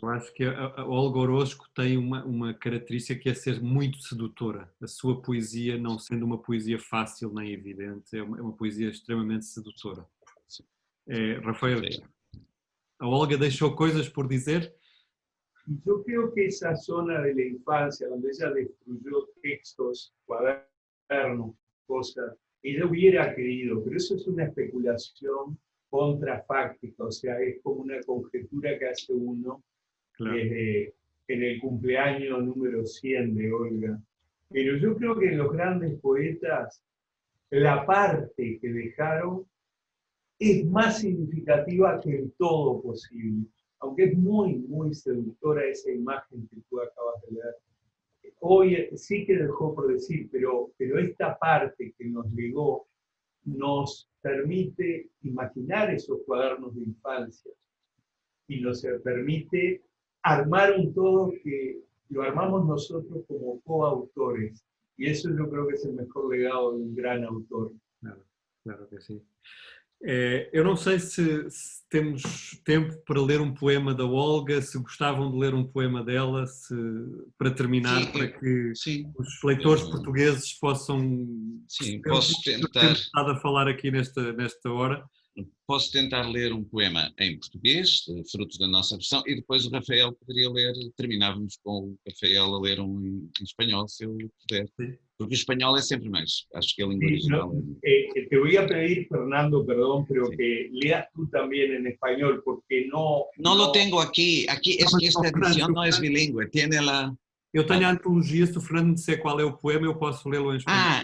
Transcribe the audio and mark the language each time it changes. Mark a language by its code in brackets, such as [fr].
[pt] Eu acho que a Olga Orozco tem uma característica que é ser muito sedutora. A sua poesia, não sendo uma poesia fácil nem evidente, é uma poesia extremamente sedutora. Rafael, a Olga deixou coisas por dizer? [es] Yo creo que esa zona de la infancia, donde ella destruyó textos, cuadernos, cosas, ella hubiera querido, pero eso es una especulación contrafáctica, o sea, es como una conjetura que hace uno, claro, desde en el cumpleaños número 100 de Olga. Pero yo creo que en los grandes poetas, la parte que dejaron es más significativa que el todo posible. Aunque es muy, muy seductora esa imagen que tú acabas de leer. Hoy sí que dejó por decir, pero esta parte que nos legó nos permite imaginar esos cuadernos de infancia y nos permite armar un todo que lo armamos nosotros como coautores. Y eso yo creo que es el mejor legado de un gran autor. [pt] Claro, claro que sim. Eu não sei se temos tempo para ler um poema da Olga, se gostavam de ler um poema dela, para terminar, Sim, para que sim, os leitores portugueses possam sim, perceber o que temos estado a falar aqui nesta hora. Posso tentar ler um poema em português, fruto da nossa versão, e depois o Rafael poderia ler, terminávamos com o Rafael a ler um em espanhol, se eu puder. Sim. Porque o espanhol é sempre mais, acho que a língua [es] Sí, [pt] original [es] no, [pt] é... [es] te voy a pedir, Fernando, perdón, pero Sí. que leas tú también en español, porque no... No lo tengo aquí es que esta edición no es bilingüe, tiene la... [pt] Eu tenho a antologia, se o Fernando me disser qual é o poema, eu posso lê-lo em espanhol.